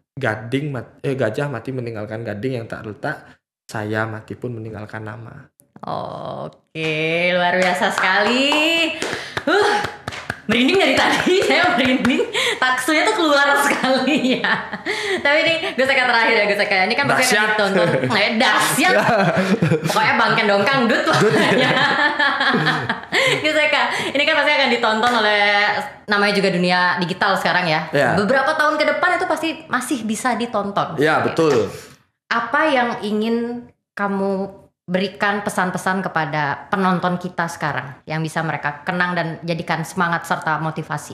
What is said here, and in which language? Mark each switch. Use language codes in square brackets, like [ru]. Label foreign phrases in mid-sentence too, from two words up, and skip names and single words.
[id] Gajah mati meninggalkan gading yang tak letak, saya mati pun meninggalkan nama. Oke, luar biasa sekali. Merinding dari tadi, saya merinding. Taksunya tuh keluar sekali ya. Tapi ini Gus Eka terakhir ya Gus Eka. Ini kan pasti akan ditonton. Dahsyat. Pokoknya [ban] bangken dongkang dut [id] pokoknya. Gus Eka, ini kan pasti akan ditonton oleh, namanya juga dunia digital sekarang ya. Beberapa tahun ke depan itu pasti masih bisa ditonton. Ya, betul. Apa yang ingin kamu berikan pesan-pesan kepada penonton kita sekarang yang bisa mereka kenang dan jadikan semangat serta motivasi?